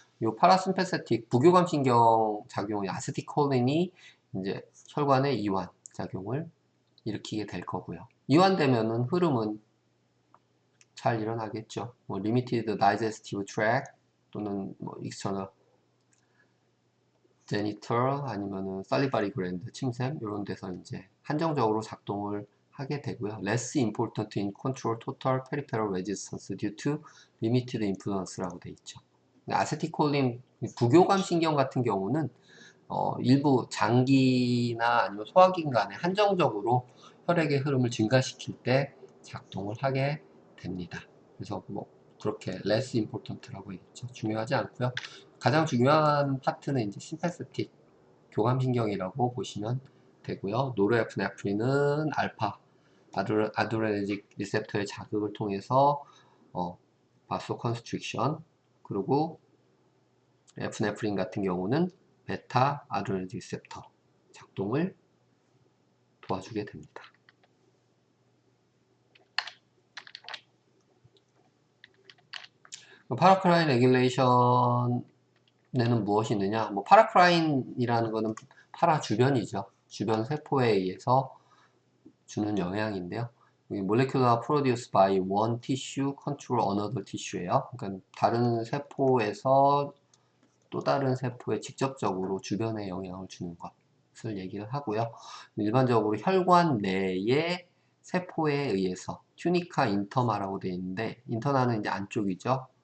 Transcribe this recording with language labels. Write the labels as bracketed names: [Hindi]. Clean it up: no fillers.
[Korean] 이 파라심패스틱 부교감 신경 작용의 아세틸콜린이 이제 혈관의 이완 작용을 일으키게 될 거고요. 이완되면은 흐름은 잘 일어나겠죠. 리미티드 다이제스티브 트랙 또는 익스터널 제니털 아니면은 살리바리 그랜드 침샘 이런 데서 이제 한정적으로 작동을 하게 되고요. [English] less important in control total peripheral resistance due to limited influence [Korean] 라고 돼 있죠. 아세틸콜린 부교감 신경 같은 경우는 일부 장기나 아니면 소화기관 간에 한정적으로 혈액의 흐름을 증가시킬 때 작동을 하게 됩니다. 그래서 뭐 그렇게 [English] less important [Korean] 라고 얘기했죠. 중요하지 않고요. 가장 중요한 파트는 이제 심패스틱 교감신경이라고 보시면 되고요. 노르에프네프린은 알파 아드레너직 리셉터의 자극을 통해서 바소 컨스트릭션, 그리고 에프네프린 같은 경우는 베타 아드레너직 리셉터 작동을 도와주게 됩니다. 파라크라인 레귤레이션에는 무엇이 있느냐? 뭐 파라크라인이라는 것은 파라 주변이죠. 주변 세포에 의해서 주는 영향인데요. [English] molecular produced by one tissue control another tissue예요. [Korean] 그러니까 다른 세포에서 또 다른 세포에 직접적으로 주변에 영향을 주는 것을 얘기를 하고요. 일반적으로 혈관 내의 세포에 의해서 튜니카 인터마라고 되어 있는데, 인터나는 이제 안쪽이죠.